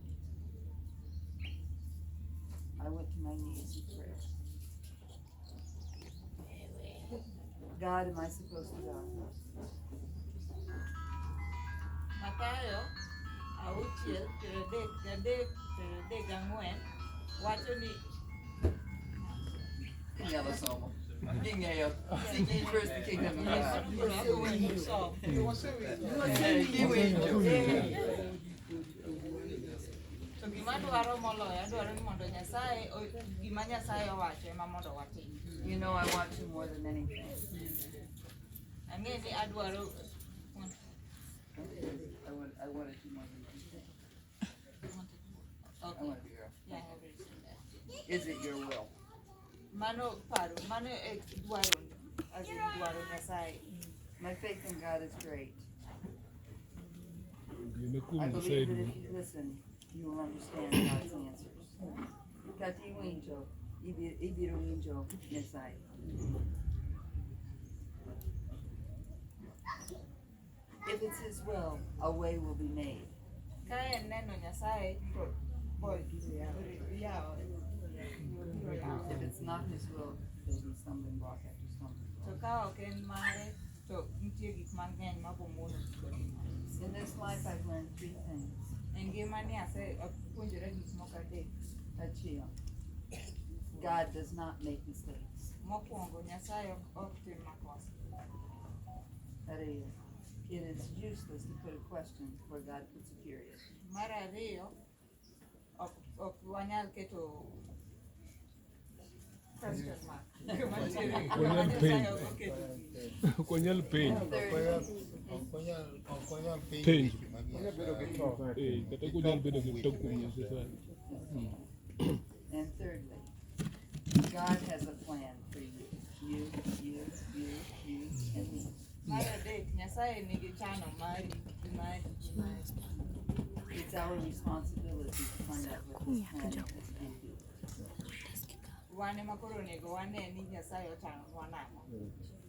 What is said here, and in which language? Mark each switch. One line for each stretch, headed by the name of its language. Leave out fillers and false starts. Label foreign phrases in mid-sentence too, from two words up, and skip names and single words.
English: I went to my knees in prayer. God, am I supposed to go?
Luo (Kenya and Tanzania): Mathayo 6:33-34 wacho ni
English: Seek ye first the kingdom of God.
Luo (Kenya and Tanzania): to gima dwaro moloyo adwaro ni mondo Nyasaye gima Nyasaye owacho ema mondo watim.
English: You know I want you more than anything.
Luo (Kenya and Tanzania): Ang'e ni adwaro
English: I wanted you more than anything. I okay. want to be your. Yeah, I have written that. Is it your will?
Luo (Kenya and Tanzania): Mano dwaro
English: as in
Luo (Kenya and Tanzania): dwaro Nyasaye.
English: My faith in God is great. I
Swahili: Nimekuwa
English: believe that if
Swahili: msaidi.
English: you listen, you will understand God's answers.
Luo (Kenya and Tanzania): Kati winjo, ibiro winjo Nyasaye.
English: If it's His will, a way will be made.
Luo (Kenya and Tanzania): Kaya neno Nyasaye to boy yao.
English: If it's not His will, there'll be stumbling block after stumbling
Luo (Kenya and Tanzania): To
English: block.
Luo (Kenya and Tanzania): ka ok en mare to nitie gik mang'eny mabomono.
English: In this life, I've learned 3 things.
Luo (Kenya and Tanzania): E ngimani asepuonjora gik moko adek. Achio.
English: God does not make mistakes.
Luo (Kenya and Tanzania): Mokwongo Nyasaye ok tim makosa. Ariyo.
English: It is useless to put a question where God puts a period.
Luo (Kenya and Tanzania): Mar ariyo, ok wanyal keto
English: question mark.
Luo (Kenya and Tanzania): Konyal penj. Konyal penj. Penj. Kata konyal bedo gi tok kuom Nyasaye.
English: And thirdly, God has a plan for you. You, and me.
Luo (Kenya and Tanzania): Mar adek, Nyasaye nigi chano mari.
English: It's our responsibility to find out what His plan is and do.
Luo (Kenya and Tanzania): Wan ema koro onego wane ni Nyasaye otang'onwa nang'o.